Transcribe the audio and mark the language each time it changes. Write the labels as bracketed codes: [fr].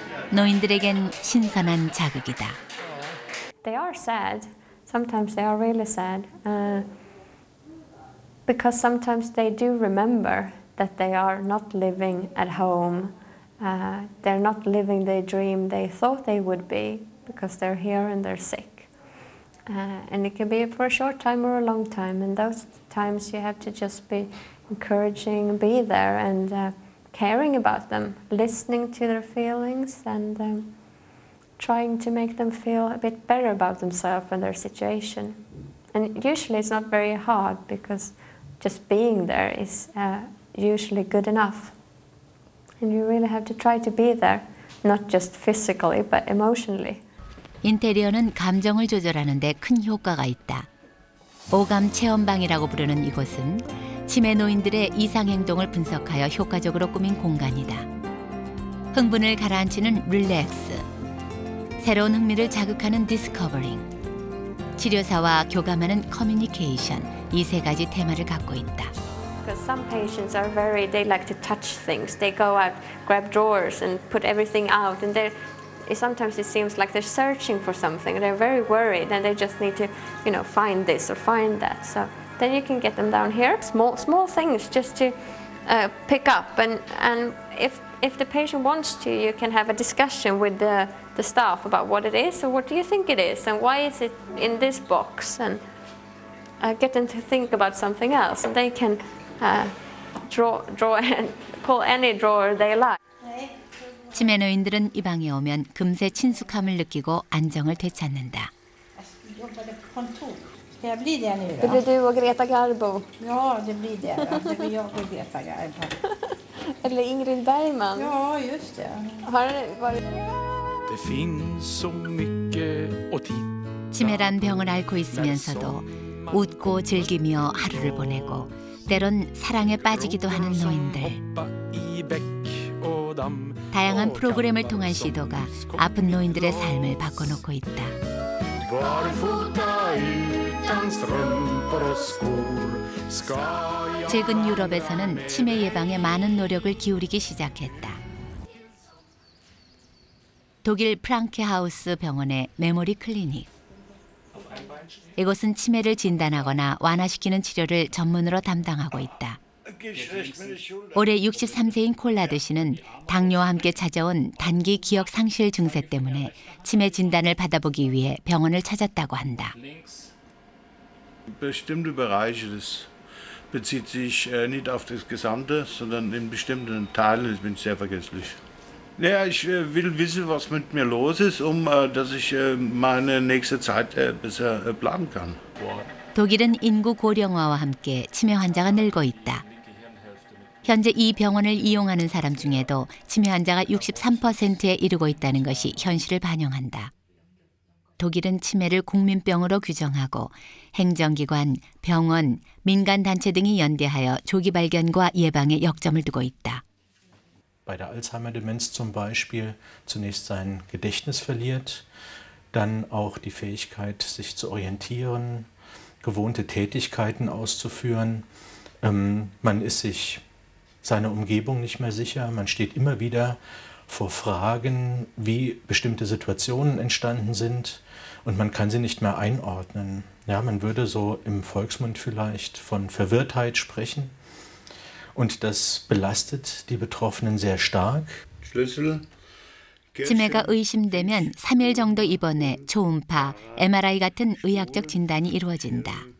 [ko] 노인들에겐 신선한 자극이다. [en] They are sad. Sometimes they are really sad. Because sometimes they do remember that they are not living at home. They're not living the dream they thought they would be because they're here and they're sick. And it can be for a short time or a long time. And those times you have to just be encouraging, be there and caring about them, listening to their feelings and trying to make them feel a bit better about themselves and their situation. And usually it's not very hard because just being there is usually good enough. And you really have to try to be there, not just physically, but emotionally. [ko] 인테리어는 감정을 조절하는 데 큰 효과가 있다. 오감 체험방이라고 부르는 이곳은 치매 노인들의 이상 행동을 분석하여 효과적으로 꾸민 공간이다. 흥분을 가라앉히는 릴렉스, 새로운 흥미를 자극하는 디스커버링, 치료사와 교감하는 커뮤니케이션, 이 세 가지 테마를 갖고 있다. [en] Because some patients are they like to touch things. They go out, grab drawers and put everything out. And sometimes it seems like they're searching for something. They're very worried and they just need to, find this or find that. So then you can get them down here. Small things just to pick up. And if the patient wants to, you can have a discussion with the staff about what it is or what do you think it is and why is it in this box. And get them to think about something else. And they can draw and pull any drawer they like. [ko] 치매 노인들은 이 방에 오면 금세 친숙함을 느끼고 안정을 되찾는다. [sv] Ska jag bli det nu Det blir då? du och Greta Garbo. Ja, det blir det. Då. Det blir jag och Greta Garbo. Eller Ingrid Bergman. Ja, just det. Har det varit... Det finns så mycket att titta. [ko] 치매란 병을 앓고 있으면서도 웃고 즐기며 하루를 보내고 때론 사랑에 빠지기도 하는 노인들. 다양한 프로그램을 통한 시도가 아픈 노인들의 삶을 바꿔놓고 있다. 최근 유럽에서는 치매 예방에 많은 노력을 기울이기 시작했다. 독일 프랑케하우스 병원의 메모리 클리닉. 이곳은 치매를 진단하거나 완화시키는 치료를 전문으로 담당하고 있다. 올해 63세인 콜라드 씨는 당뇨와 함께 찾아온 단기 기억 상실 증세 때문에 치매 진단을 받아보기 위해 병원을 찾았다고 한다. [de] Bestimmte Bereiche, das bezieht sich nicht auf das Gesamte, sondern in bestimmten Teilen bin ich sehr vergesslich. Ja, ich will wissen, was mit mir los ist, dass ich meine nächste Zeit besser planen kann. [ko] 독일은 인구 고령화와 함께 치매 환자가 늘고 있다. 현재 이 병원을 이용하는 사람 중에도 치매 환자가 63%에 이르고 있다는 것이 현실을 반영한다. 독일은 치매를 국민병으로 규정하고 행정기관, 병원, 민간단체 등이 연대하여 조기 발견과 예방에 역점을 두고 있다. [de] Bei der Alzheimer-Demenz zum Beispiel zunächst sein Gedächtnis verliert, dann auch die Fähigkeit, sich zu orientieren, gewohnte Tätigkeiten auszuführen. Man ist sich seiner Umgebung nicht mehr sicher, man steht immer wieder vor Fragen, wie bestimmte Situationen entstanden sind und man kann sie nicht mehr einordnen. Ja, man würde so im Volksmund vielleicht von Verwirrtheit sprechen. Und das belastet die Betroffenen sehr stark. [ko] 치매가 의심되면 3일 정도 입원해 초음파, MRI 같은 의학적 진단이 이루어진다.